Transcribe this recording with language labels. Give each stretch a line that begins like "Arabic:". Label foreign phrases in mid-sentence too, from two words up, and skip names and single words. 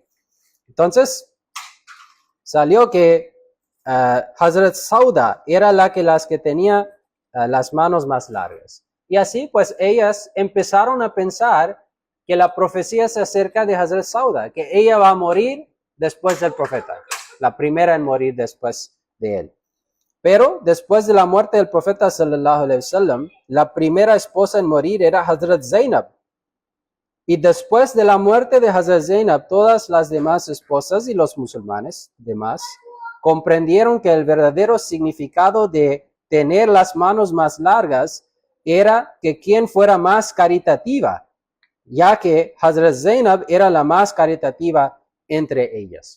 Spanish: Entonces, salió que Hazrat Sauda era las que tenía las manos más largas. Y así, pues, ellas empezaron a pensar que la profecía se acerca de Hazrat Sauda, que ella va a morir después del profeta, la primera en morir después de él. Pero después de la muerte del profeta
Arabic: صلى الله عليه وسلم,
Spanish: la primera esposa en morir era Hazrat Zainab. Y después de la muerte de Hazrat Zainab, todas las demás esposas y los musulmanes demás comprendieron que el verdadero significado de tener las manos más largas era que quien fuera más caritativa, ya que Hazrat Zainab era la más caritativa entre ellas.